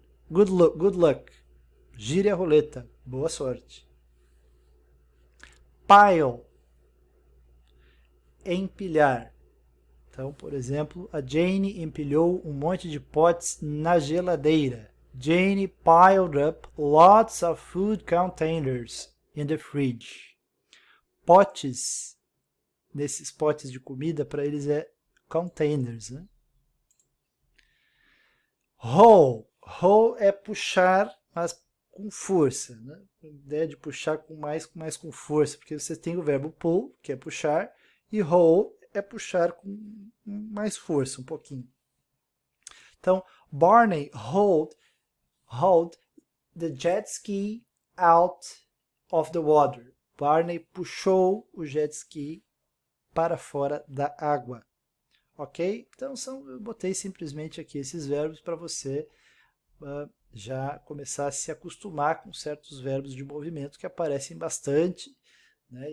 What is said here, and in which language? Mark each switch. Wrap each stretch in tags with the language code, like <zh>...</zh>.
<en>Good luck.</en> <pt>Gire a roleta. Boa sorte. Pile. Empilhar. Então, por exemplo, a Jane empilhou um monte de potes na geladeira.</pt> <en>Jane piled up lots of food containers in the fridge.</en> <pt>Potes, nesses potes de comida, para eles é containers, né? Haul. Haul é puxar, mas com força. Né? A ideia de puxar mais com força, porque você tem o verbo pull, que é puxar, e haul é puxar com mais força, um pouquinho.</pt> <en>Então, Barney hauled the jet ski out of the water.</en> <pt>Barney puxou o jet ski para fora da água. Ok? Então, eu botei simplesmente aqui esses verbos para você já começar a se acostumar com certos verbos de movimento que aparecem bastante, né?</pt>